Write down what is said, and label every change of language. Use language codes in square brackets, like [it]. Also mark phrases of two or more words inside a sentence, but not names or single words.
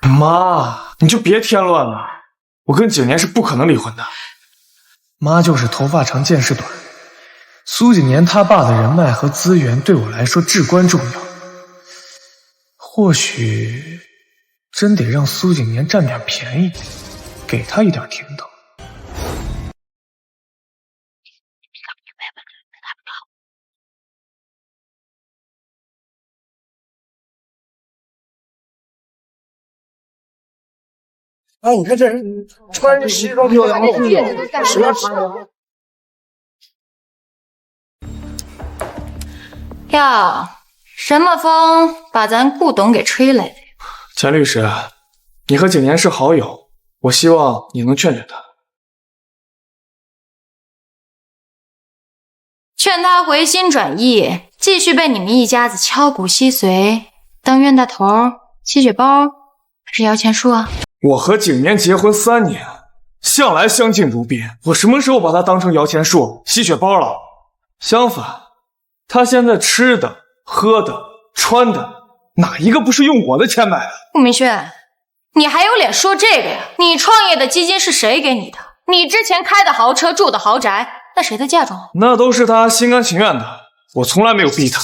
[zh] 媽，你就別添亂了，我跟景年是不可能離婚的。媽就是頭髮長見識短，蘇景年他爸的人脈和資源對我來說至關重要。或許真得讓蘇景年佔點便宜，給他一點甜頭。哎，你看这人穿着西装飘扬的风格，什么？呀，什麼風把咱顧董給吹來的？錢律師，你和景年是好友，我希望你能勸勸他。勸他回心轉意，繼續被你們一家子敲骨吸髓，當冤大頭、吸血包，還是搖錢樹啊？我和景年結婚3年，向來相敬如賓，我什麼時候把他當成搖錢樹、吸血包了？相反，他現在吃的、喝的、穿的，哪一個不是用我的錢買的？顧明軒，你還有臉說這個呀？你創業的基金是誰給你的？你之前開的豪車、住的豪宅，那誰的嫁妝？那都是他心甘情願的。 我從來沒有逼她。